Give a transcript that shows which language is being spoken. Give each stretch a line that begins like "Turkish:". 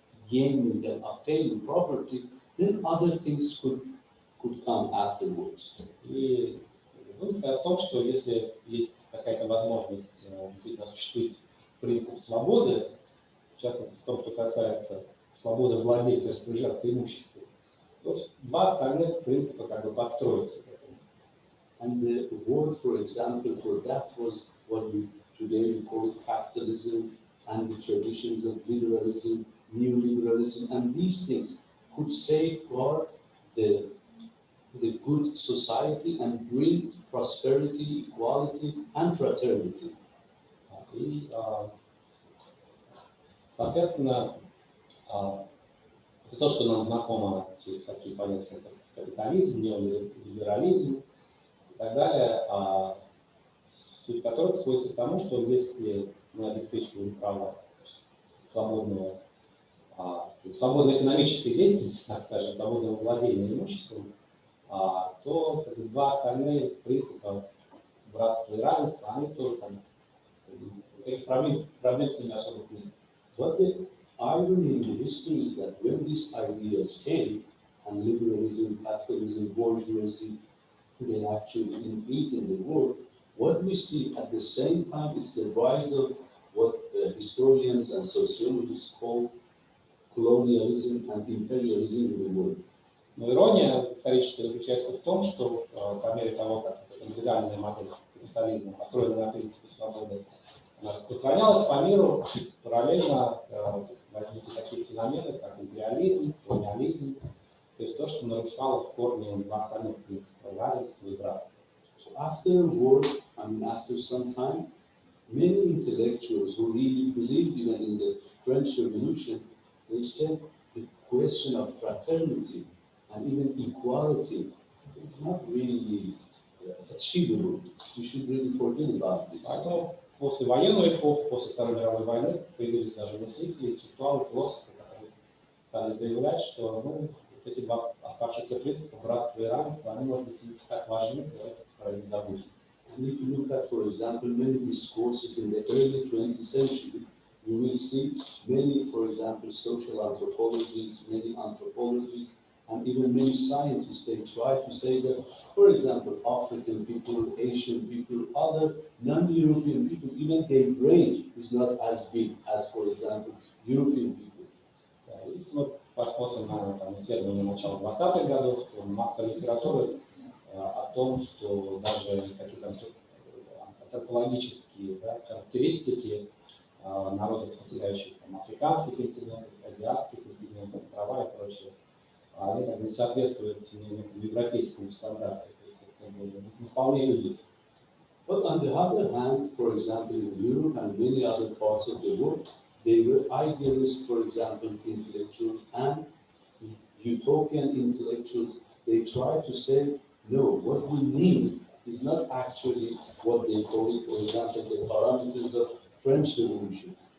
English: gaining and obtaining property, then other things could come afterwards.
Russian: И мысль в том, что если есть какая-то возможность действительно осуществить принцип свободы, в частности в том, что касается свободы владеть и распоряжаться имуществом, то два остальных принципа как бы подстроятся к этому.
English: And the word, for example, for that was what we today call capitalism and the traditions of liberalism, neoliberalism, and these things could safeguard the good society and bring prosperity, equality, and fraternity.
Russian: И, соответственно, это то, что нам знакомо через такие понятия, как капитализм, неолиберализм и так далее, суть которых сводится к тому, что если мы обеспечиваем право свободной экономической деятельности, так скажем, свободного владения имуществом, то два остальные принципа братства и равенства, они тоже там, никаких проблем с ними особых нет.
English: But the irony in the history is that when these ideas came, and liberalism, capitalism, bourgeoisie, they actually increased in the world, what we see at the same time is the rise of what historians and sociologists call colonialism and imperialism in the world.
Russian: Но ирония историческая заключается в том, что по мере того, как индивидуальная модель капитализма, построенная на принципе свободы, распространялась по миру, параллельно возникли такие феномены, как империализм, колониализм, то есть то, что нарушало в корне два остальных принципа равенства и братства.
English: So after a war, after some time, many intellectuals who really believed even in the French Revolution, they said the question of fraternity and even equality is not really achievable. We should really forget about it.
Russian: Поэтому после военной эпохи, после Второй мировой войны, появились даже мыслители, интеллектуалы, философы, которые стали заявлять, что эти два оставшихся принципа, братства и равенства, они, может быть, не так важны, давайте про них забудем.
English: And if you look at, for example, many discourses in the early 20th century, you will see many, for example, social anthropologists, many anthropologists, and even many scientists, they try to say that, for example, African people, Asian people, other non-European people, even their brain is not as big as, for example, European people.
Russian: Если мы посмотрим на исследования начала 20-х годов, то масса литературы о том, что даже какие-то антропологические характеристики народов, населяющих африканский континент, азиатский континент, острова и прочее, они как бы не соответствуют европейскому стандарту, не вполне люди.
English: But on the other hand, for example, in Europe and many other parts of the world, they were idealists, for example, intellectuals and utopian intellectuals. They try to say, no, what we need is not actually what they call it, for example, the parameters of French Revolution.